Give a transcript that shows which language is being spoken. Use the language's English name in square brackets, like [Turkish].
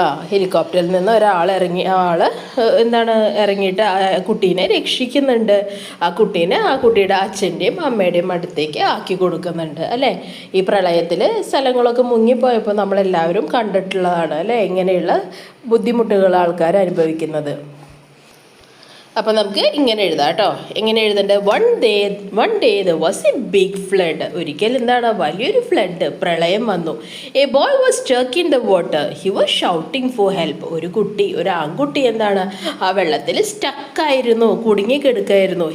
[Malayalam] ഹെലികോപ്റ്ററിൽ നിന്ന് ഒരാൾ എന്താണ് ഇറങ്ങിയിട്ട് ആ കുട്ടീനെ രക്ഷിക്കുന്നുണ്ട്. ആ കുട്ടിയുടെ അച്ഛൻ്റെയും അമ്മയുടെയും അടുത്തേക്ക് ആക്കി കൊടുക്കുന്നുണ്ട് അല്ലേ. ഈ പ്രളയത്തിൽ സ്ഥലങ്ങളൊക്കെ മുങ്ങിപ്പോയപ്പോൾ നമ്മളെല്ലാവരും കണ്ടിട്ടുള്ളതാണ് അല്ലേ, ഇങ്ങനെയുള്ള ബുദ്ധിമുട്ടുകൾ ആൾക്കാർ അനുഭവിക്കുന്നത്. അപ്പോൾ നമുക്ക് ഇങ്ങനെ എഴുതാം കേട്ടോ. എങ്ങനെ എഴുതേണ്ടത്? [English] One day there was a big flood. [Malayalam] ഒരിക്കൽ എന്താണ്, വലിയൊരു ഫ്ലഡ്, പ്രളയം വന്നു. [English] A boy was stuck in the water. He was shouting for help. [Malayalam] ഒരു ആൺകുട്ടി എന്താണ്, ആ വെള്ളത്തിൽ സ്റ്റക്കായിരുന്നു, കുടുങ്ങിക്കിടക്കായിരുന്നു.